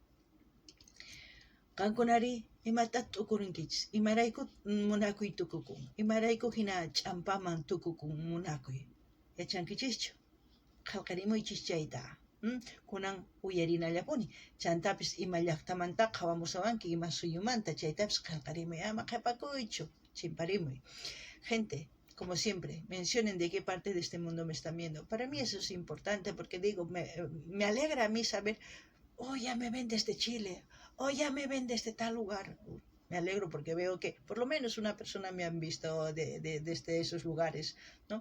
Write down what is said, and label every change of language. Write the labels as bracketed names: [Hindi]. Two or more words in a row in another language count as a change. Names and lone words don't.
[Quechua] qankunari imataq t'ukurinkichis imarayku munakuy tukukun imarayku hina ch'ampaman tukukun munakuy yachankichischu qillqarimuychis chayta kunan uyarinallapuni chantapis ima llaqtamantaqa hawamusawanki ima suyumanta chaytapis qillqarimuy ama qhipakuychu chimparimuy [Spanish] gente como siempre mencionen de qué parte de este mundo me están viendo. Para mí eso es importante porque digo me alegra a mí saber ya me ven desde Chile ya me ven desde tal lugar. Me alegro porque veo que por lo menos una persona me han visto desde esos lugares, ¿no?